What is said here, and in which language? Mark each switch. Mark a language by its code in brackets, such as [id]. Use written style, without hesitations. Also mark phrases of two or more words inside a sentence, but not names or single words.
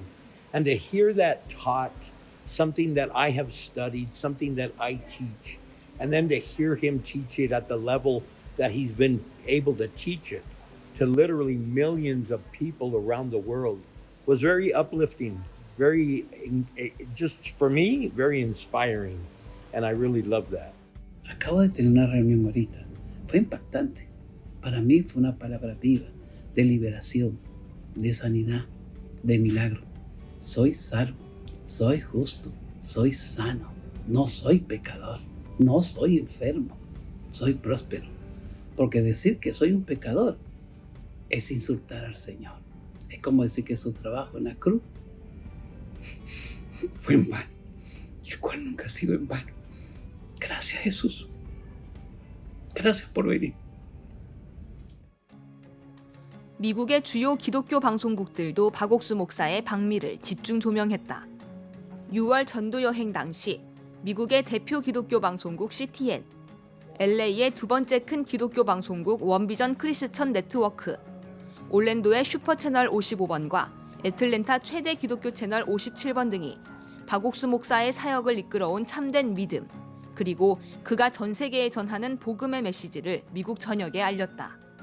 [en] And to hear that taught, something that I have studied, something that I teach, and then to hear him teach it at the level that he's been able to teach it to literally millions of people around the world was very uplifting, very, just for me, very inspiring. And I really love that. [es] Acabo de tener una reunión ahorita. Fue impactante. Para mí fue una palabra viva, de liberación, de sanidad, de milagro. Soy salvo, soy justo, soy sano, no soy pecador, no soy enfermo, soy próspero. Porque decir que soy un pecador es insultar al Señor. Es como decir que su trabajo en la cruz fue en vano, y el cual nunca ha sido en vano. Gracias, Jesús. Gracias por venir. [ko] 미국의 주요 기독교 방송국들도 박옥수 목사의 방미를 집중 조명했다. 6월 전도 여행 당시 미국의 대표 기독교 방송국 CTN, LA의 두 번째 큰 기독교 방송국 원비전 크리스천 네트워크, 올랜도의 슈퍼 채널 55번과 애틀랜타 최대 기독교 채널 57번 등이 박옥수 목사의 사역을 이끌어온 참된 믿음, 그리고 그가 전 세계에 전하는 복음의 메시지를 미국 전역에 알렸다.